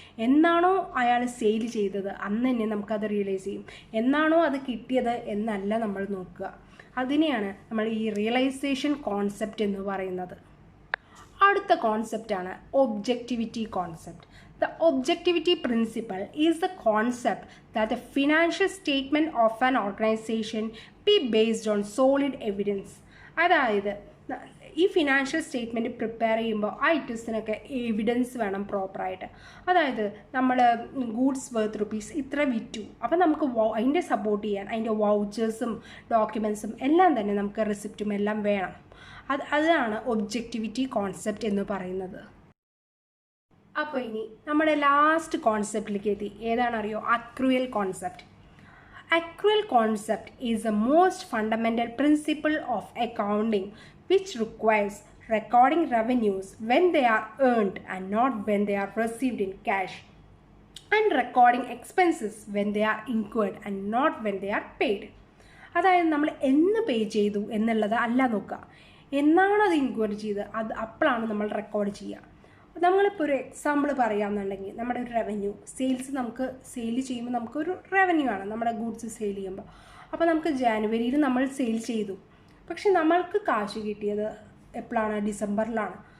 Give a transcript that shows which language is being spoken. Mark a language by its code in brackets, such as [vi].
[ml] എന്നാണോ അയാൾ സെയിൽ ചെയ്തത് അന്ന് തന്നെ നമുക്കത് റിയലൈസ് ചെയ്യും. എന്നാണോ അത് കിട്ടിയത് എന്നല്ല നമ്മൾ നോക്കുക. അതിനെയാണ് നമ്മൾ ഈ റിയലൈസേഷൻ കോൺസെപ്റ്റ് എന്ന് പറയുന്നത്. അടുത്ത കോൺസെപ്റ്റാണ് objectivity concept. [en] The objectivity principle is the concept that the financial statement of an organization be based on solid evidence. [ml] അതായത് ഈ ഫിനാൻഷ്യൽ സ്റ്റേറ്റ്മെൻറ്റ് പ്രിപ്പയർ ചെയ്യുമ്പോൾ ആ ഐറ്റംസിനൊക്കെ എവിഡൻസ് വേണം പ്രോപ്പറായിട്ട്. അതായത് നമ്മൾ ഗൂഡ്സ് വർത്ത് റുപ്പീസ് ഇത്ര വിറ്റു, അപ്പോൾ നമുക്ക് അതിൻ്റെ സപ്പോർട്ട് ചെയ്യാൻ അതിൻ്റെ വൗച്ചേഴ്സും ഡോക്യുമെൻസും എല്ലാം തന്നെ നമുക്ക് റെസിപ്റ്റും എല്ലാം വേണം. അതാണ് ഒബ്ജക്റ്റിവിറ്റി കോൺസെപ്റ്റ് എന്ന് പറയുന്നത്. അപ്പോൾ ഇനി നമ്മുടെ ലാസ്റ്റ് കോൺസെപ്റ്റിലേക്ക് എത്തി. ഏതാണെന്നറിയോ? Accrual concept. [en] Accrual concept is the most fundamental principle of accounting, which requires recording revenues when they are earned and not when they are received in cash, and recording expenses when they are incurred and not when they are paid. [ml] അതായത് നമ്മൾ എന്ന് പേ ചെയ്തു എന്നുള്ളത് അല്ല നോക്കുക, എന്നാണ് അത് inquiry ചെയ്ത് അപ്പോഴാണ് നമ്മൾ റെക്കോർഡ് ചെയ്യുക. നമ്മളിപ്പോൾ ഒരു എക്സാമ്പിൾ പറയാമെന്നുണ്ടെങ്കിൽ നമ്മുടെ ഒരു റവന്യൂ സെയിൽസ് നമുക്ക് സെയിൽ ചെയ്യുമ്പോൾ നമുക്കൊരു റവന്യൂ ആണ് നമ്മുടെ ഗുഡ്സ് സെയിൽ ചെയ്യുമ്പോൾ. അപ്പോൾ നമുക്ക് ജാനുവരിയിൽ നമ്മൾ സെയിൽ ചെയ്തു, പക്ഷെ നമ്മൾക്ക് കാശ് കിട്ടിയത് എപ്പോഴാണ്? ഡിസംബറിലാണ്.